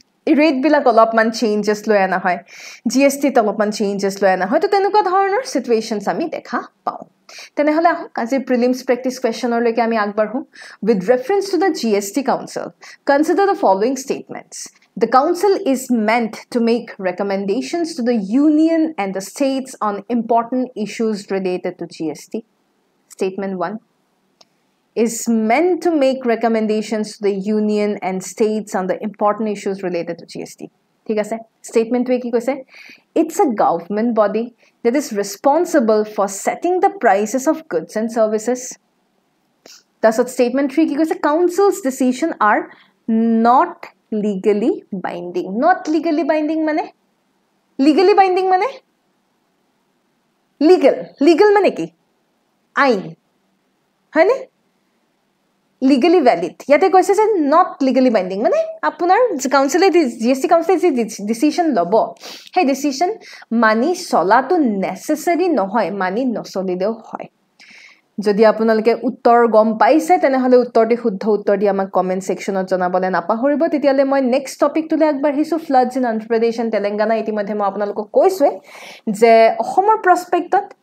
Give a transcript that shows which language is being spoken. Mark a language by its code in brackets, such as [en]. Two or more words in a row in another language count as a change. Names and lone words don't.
[as] ৰেট বিলাক অলপমান চেঞ্জেছ লৈ আনা হয় জিএসটি অলপমান চেঞ্জেছ লৈ আনা হয় তো তেনেকুৱা ধৰণৰ সিচুৱেশনছ আমি দেখা পাওঁ তেনেহলে আহক আজি প্ৰিলিমছ প্ৰেক্টিছ কুৱেশ্যনৰ লৈকে আমি আগবাঢ়ো [en] with reference to the GST Council consider the following statements the council is meant to make recommendations to the union and the states on important issues related to GST statement 1 is meant to make recommendations to the union and states on the important issues related to GST. [as] ঠিক আছে statement টোৱে কি কৈছে [en] it's a government body that is responsible for setting the prices of goods and services. That's what statement 3 [as] কি কৈছে [en] council's decision are not legally binding. Not legally binding [as] মানে [en] legally binding [as] মানে legal মানে কি আইন হয়নে [en] legally valid [as] ইয়াতে কৈছে যে [en] not legally binding [as] মানে আপোনাৰ কাউন্সিলে জিএসটি কাউন্সিলে যে ডিসিশন লব সেই ডিসিশন মানি চলাটো নেসেসারি নহয় মানি নচলিলেও হয় যদি আপোনালোকে উত্তৰ গম পাইছে তেনেহলে উত্তৰটি শুদ্ধ উত্তৰ দি আমাক [en] comment sectionত [as] জনাবলে নাপাহৰিব তেতিয়ালে মই নেক্সট টপিকটোলে আগবাঢ়িছো [en] floods in Andhra Pradesh and Telangana [as] ইতিমধ্যে মই আপোনালোকক কৈছোৱে যে অসমৰ প্ৰস্পেক্টত